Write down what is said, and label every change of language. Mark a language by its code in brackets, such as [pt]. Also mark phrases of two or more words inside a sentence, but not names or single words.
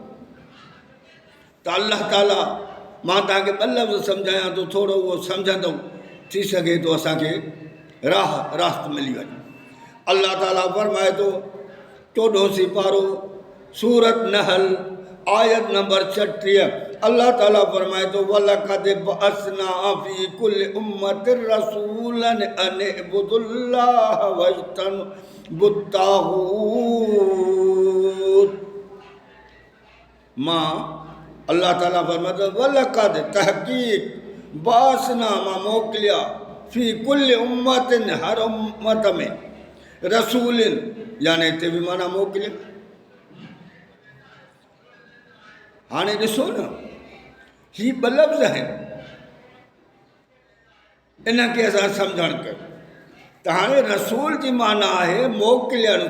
[sd] त अलाह ताला, मां तव्हांखे ॿ लफ़्ज़ सम्झायां थो, थोरो उहो सम्झंदो थी सघे थो असांखे राहत मिली वञे। अलाह ताला फरमाए थो, 14 पारो सूरत नहल आयत नंबर 36। अल्लाह ताला फरमाए थो, [ar] ولقد بعثنا في كل أمة رسولا أن اعبدوا الله واجتنبوا الطاغوت. [sd] मां अल्लाह ताला फरमाए थो, वलक़द तहक़ीक़ बअसना, मां मोकिलिया, [ar] في كل أمة, [sd] हर उम्मत में, रसूलिन, यानी हिते बि माना मोकिलिया। हाणे ॾिसो न, ही ॿ लफ़्ज़ आहिनि, इनखे असां सम्झणु कयूं। त हाणे रसूल जी माना आहे मोकिलियणु।